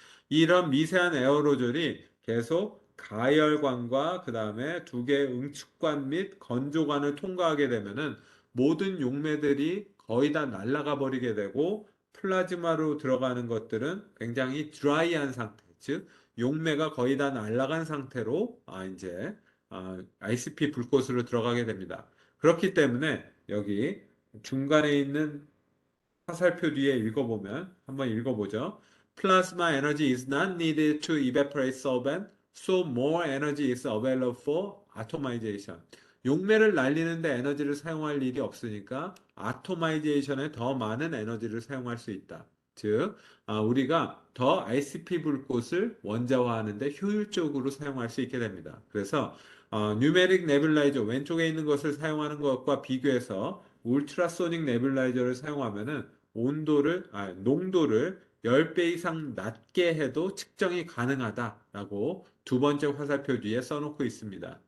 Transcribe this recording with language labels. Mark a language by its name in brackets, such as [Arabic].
[Korean] 이런 미세한 에어로졸이 계속 가열관과 그 다음에 두 개의 응축관 및 건조관을 통과하게 되면은 모든 용매들이 거의 다 날아가 버리게 되고 플라즈마로 들어가는 것들은 굉장히 드라이한 상태, 즉 용매가 거의 다 날아간 상태로 이제 ICP 불꽃으로 들어가게 됩니다. 그렇기 때문에 여기 중간에 있는 화살표 뒤에 읽어보면 한번 읽어보죠. [English] Plasma energy is not needed to evaporate solvent, so more energy is available for atomization. [Korean] 용매를 날리는데 에너지를 사용할 일이 없으니까 아토마이제이션에 더 많은 에너지를 사용할 수 있다. 즉, 우리가 더 ICP 불꽃을 원자화하는데 효율적으로 사용할 수 있게 됩니다. 그래서 뉴메릭 네뷸라이저 왼쪽에 있는 것을 사용하는 것과 비교해서 울트라소닉 네뷸라이저를 사용하면은 농도를 10배 이상 낮게 해도 측정이 가능하다라고 두 번째 화살표 뒤에 써놓고 있습니다.